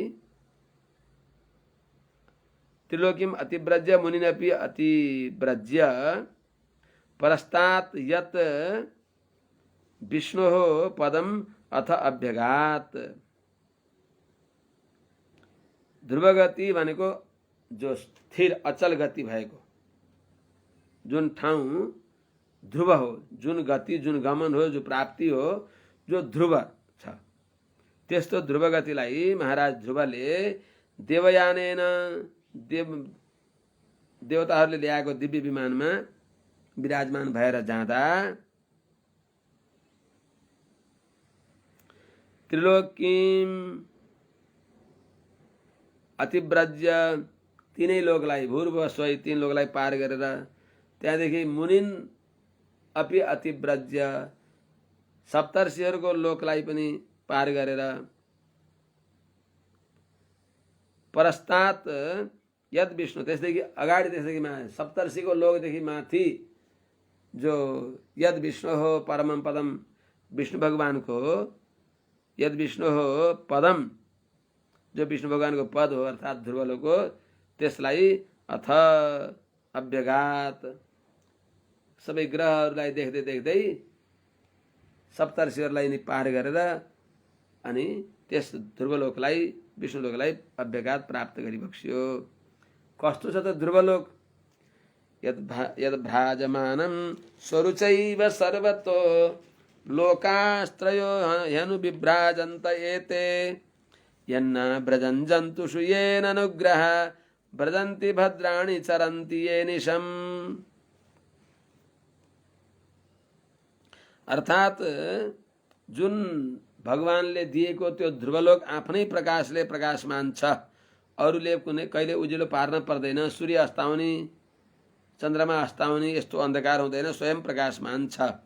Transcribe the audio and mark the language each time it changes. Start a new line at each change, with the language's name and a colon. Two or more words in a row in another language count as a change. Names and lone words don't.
Sanskrit: त्रिलोकीम अतिव्रज्य मुनिन अपि अतिव्रज्य परस्तात् यत् विष्णोः पदम अथ अभ्यगात।
Nepali: ध्रुवगति भनेको जो स्थिर अचल गति भएको, जुन ठाउँ ध्रुव हो, जुन गति जुन गमन हो, जो प्राप्ति हो, जो ध्रुव छ, त्यस्तो ध्रुवगतिलाई महाराज ध्रुवले देवयानेन देवताहरूले ल्याएको दिव्य विमानमा विराजमान भएर जाँदा
Sanskrit: त्रिलोकीम अतिव्रज्य
Nepali: तीनै लोकलाई
Sanskrit: भूर्भुव स्वै
Nepali: तीन लोकलाई पार गरेर त्यहाँदेखि
Sanskrit: मुनिन अपि अतिव्रज्य
Nepali: सप्तर्षिहरूको लोकलाई पनि पार गरेर
Sanskrit: परस्तात् यद विष्णु
Nepali: त्यसदेखि अगाडि त्यसदेखि सप्तर्षिको लोकदेखि माथि जो यद विष्णु हो
Sanskrit: परमम पदम
Nepali: विष्णु भगवानको
Sanskrit: यद विष्णु
Nepali: हो पदम जो विष्णु भगवानको पद हो अर्थात् ध्रुवलोक हो, त्यसलाई
Sanskrit: अथ अभ्यगात
Nepali: सबै ग्रहहरूलाई देख्दै देख्दै सप्तर्षिहरूलाई नि पार गरेर अनि त्यस ध्रुवलोकलाई विष्णुलोकलाई अभ्यगात प्राप्त गरिबक्सियो। कस्तो छ त ध्रुवलोक?
Sanskrit: यद भ्राजमानं स्वरुचैव सर्वतो लोकास्त्रयो ह्यनु विभ्राजन्त एते यन्न व्रजन् जन्तुषु येन अनुग्रह व्रजन्ति भद्राणि चरन्ति ये निशम्।
Nepali: अर्थात् जुन भगवानले दिएको त्यो ध्रुवलोक आफ्नै प्रकाशले प्रकाशमान छ, अरूले कुनै कहिले उज्यालो पार्न पर्दैन, सूर्य अस्ताउने चन्द्रमा अस्ताउने यस्तो अन्धकार हुँदैन, स्वयं प्रकाशमान छ।